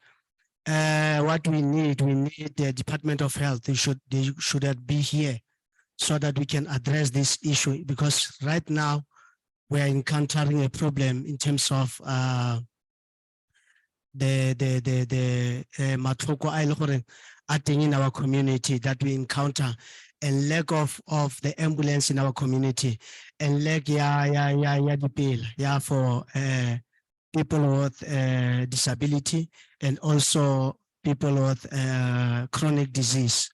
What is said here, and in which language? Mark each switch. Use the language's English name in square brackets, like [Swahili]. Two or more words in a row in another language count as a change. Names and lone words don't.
[English] What we need the Department of Health. They should be here so that we can address this issue, because right now we are encountering a problem in terms of the [Tswana] matlhoko a e le gore a teng [English] in our community that we encounter, and lack of the ambulance in our community, and lack for people with disability and also people with chronic disease.